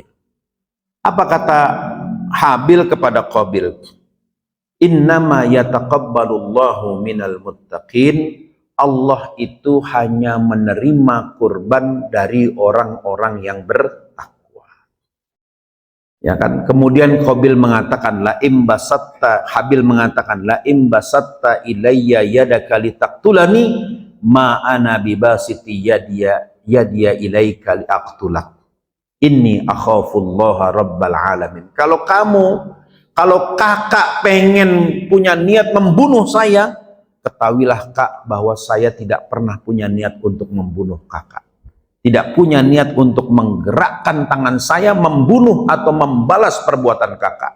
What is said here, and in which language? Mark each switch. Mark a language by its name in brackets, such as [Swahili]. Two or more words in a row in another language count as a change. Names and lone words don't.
[Indonesian] Apa kata Habil kepada Qabil? [Arabic] إنما يتقبل الله من المتقين. [Indonesian] Allah itu hanya menerima kurban dari orang-orang yang bertakwa. Ya kan? Kemudian Qabil mengatakan [Arabic] لئن بسطت, [Indonesian] Habil mengatakan [Arabic] لئن بسطت إلي يدك لتقتلني ما أنا بباسط يدي إليك لأقتلك. إني أخاف الله رب العالمين. [Indonesian] Kalau kakak pengen punya niat membunuh saya, ketahuilah kak bahwa saya tidak pernah punya niat untuk membunuh kakak. Tidak punya niat untuk menggerakkan tangan saya membunuh atau membalas perbuatan kakak.